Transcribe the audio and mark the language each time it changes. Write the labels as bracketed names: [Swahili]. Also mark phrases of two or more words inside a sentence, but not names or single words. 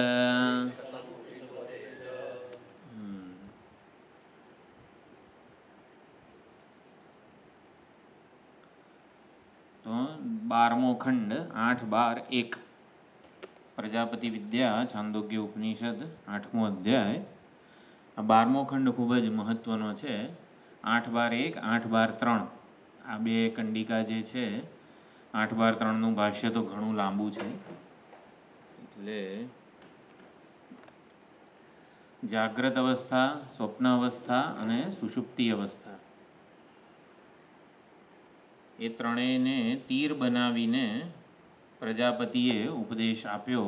[Gujarati] તો 12મો ખંડ 8-12-1 પ્રજાપતિ વિદ્યા છાંદોગ્ય ઉપનિષદ 8મો અધ્યાય। આ 12મો ખંડ ખૂબ જ મહત્વનો છે। 8-12-1 8-12-3 આ બે કંડિકા જે છે 8-12-3 નું ભાષ્ય તો ઘણું લાંબુ છે, એટલે જાગ્રત અવસ્થા, સ્વપ્ન અવસ્થા અને સુષુપ્તિ અવસ્થા એ ત્રણેયને તીર બનાવીને પ્રજાપતિએ ઉપદેશ આપ્યો.